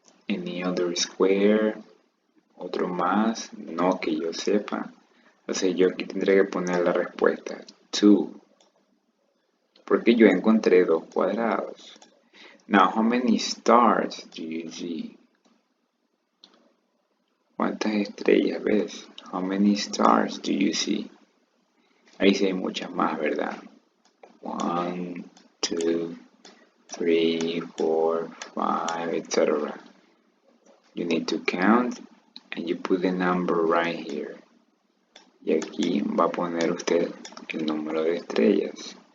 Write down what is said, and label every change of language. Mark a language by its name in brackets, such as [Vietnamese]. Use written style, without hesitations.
[English] Any other square, [Spanish] otro más, no que yo sepa. Entonces yo aquí tendré que poner la respuesta 2, porque yo encontré 2 cuadrados. [English] Now, how many stars do you see? [Spanish] ¿Cuántas estrellas ves? [English] How many stars do you see? [Spanish] Ahí sí hay muchas más, ¿verdad? 1, 2, 3, 4, 5, etc. [English] You need to count and you put the number right here. [Spanish] Y aquí va a poner usted el número de estrellas.